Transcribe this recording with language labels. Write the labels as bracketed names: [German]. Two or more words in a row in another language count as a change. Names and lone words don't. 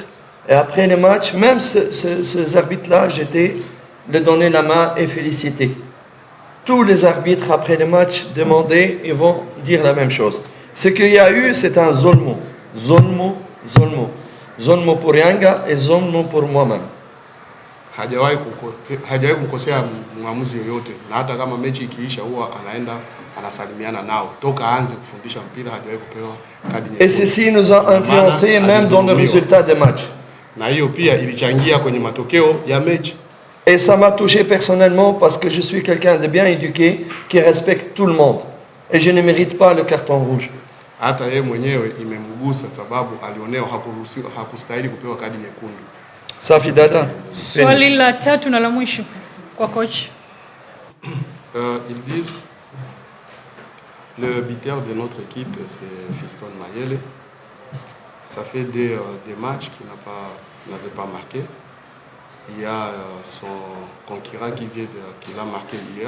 [French] Et après les matchs, même ces arbitres-là, j'étais de donner la main et féliciter. Tous les arbitres, après les matchs, demandaient et vont dire la même chose. Ce qu'il y a eu, c'est un zolmo. Zolmo pour Yanga et zolmo pour moi-même. [Swahili] Hajawahi kumkosea mwamuzi yoyote, na hata kama mechi ikiisha huwa anaenda anasalimiana nao. Toka aanze kufundisha mpira hajawahi kupewa kadi nyekundu. [French] Et ceci nous a influencé même dans le résultat des matchs. [Swahili] Na hiyo pia ilichangia kwenye matokeo ya mechi. [French] Et ça m'a touché personnellement parce que je suis quelqu'un de bien éduqué qui respecte tout le monde. Et je ne mérite pas le carton rouge. [Swahili] Hata yeye mwenyewe imemgusa sababu alionewa, hakustahili kupewa kadi nyekundu. Safi dada. Swali la tatu na la mwisho kwa coach. [French] Ils disent le buteur de notre équipe c'est Fiston Mayele. Ça fait des matchs qu'il n'avait pas marqué. Il y a son concurrent qui l'a marqué hier.